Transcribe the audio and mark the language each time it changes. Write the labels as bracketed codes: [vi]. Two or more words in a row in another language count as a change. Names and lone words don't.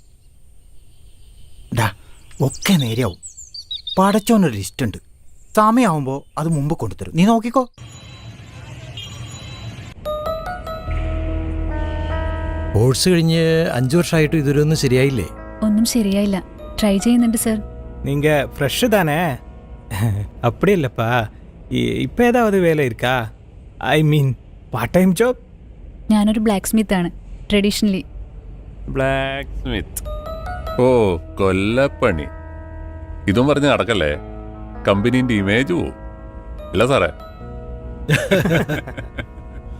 [ml] ഒക്കെ നേരെയാവും. പടച്ചോനൊരു ലിസ്റ്റ് ഉണ്ട്. സമയമാവുമ്പോൾ അത് മുമ്പ് കൊണ്ടുതരും. നീ നോക്കിക്കോ. കോഴ്സ് കഴിഞ്ഞ് 5 വർഷമായിട്ട് ഇതൊരൊന്നും ശരിയായില്ലേ? ഒന്നും ശരിയായില്ല. ട്രൈ ചെയ്യുന്നുണ്ട് സർ. [ta] நீங்க ஃப்ரெஷ் தானே? அப்படி இல்லைப்பா, இப்போ ஏதாவது வேலை இருக்கா? [en] I mean part time job. [ml] ഞാനൊരു ബ്ലാക്ക് സ്മിത്ത് ആണ്, ട്രഡീഷണലി. ബ്ലാക്ക് സ്മിത്ത്? ഓ, കൊല്ലപ്പണി. ഇതും പറഞ്ഞ് നടക്കല്ലേ, കമ്പനീൻ്റെ ഇമേജ് പോവും. ഇല്ല സാറേ?